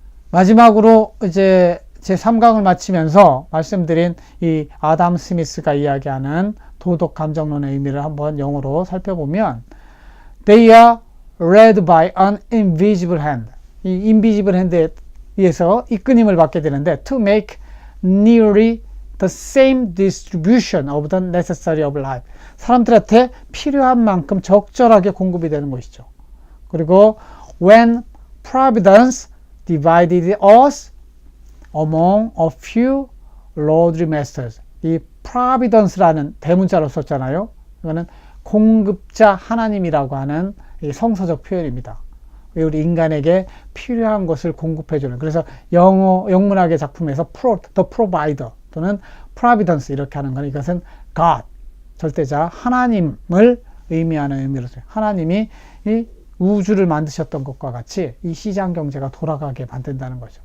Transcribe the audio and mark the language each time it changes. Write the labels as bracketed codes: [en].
[ko] 마지막으로 이제 제 3강을 마치면서 말씀드린 이 아담 스미스가 이야기하는 도덕 감정론의 의미를 한번 영어로 살펴보면, [en] They are led by an invisible hand. [ko] 이 invisible hand에 의해서 이끌림을 받게 되는데, [en] to make nearly the same distribution of the necessary of life. [ko] 사람들한테 필요한 만큼 적절하게 공급이 되는 것이죠. [en] 그리고 when providence divided us among a few lordly masters. [ko] 이 providence라는 대문자로 썼잖아요. 이거는 공급자 하나님이라고 하는 이 성서적 표현입니다. 우리 인간에게 필요한 것을 공급해주는. 그래서 영문학의 작품에서 the provider 또는 providence 이렇게 하는 건, 이것은 God, 절대자 하나님을 의미하는 의미로서 하나님이 이 우주를 만드셨던 것과 같이 이 시장 경제가 돌아가게 만든다는 거죠.